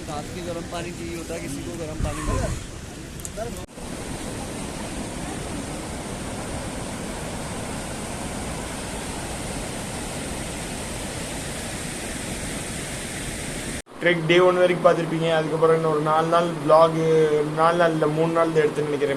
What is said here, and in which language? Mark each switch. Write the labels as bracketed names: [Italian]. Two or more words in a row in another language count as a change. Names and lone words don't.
[Hindi] रात की गर्म पानी चाहिए होता है किसी को, गर्म पानी मिले। [English] trek day [Tamil] 1 வரைக்கும் பார்த்துருப்பீங்க. அதுக்கப்புறம் இன்னும் ஒரு 4 நாள் விளாகு, 4 நாள் இல்லை 3 நாள் எடுத்துன்னு நினைக்கிறேன்.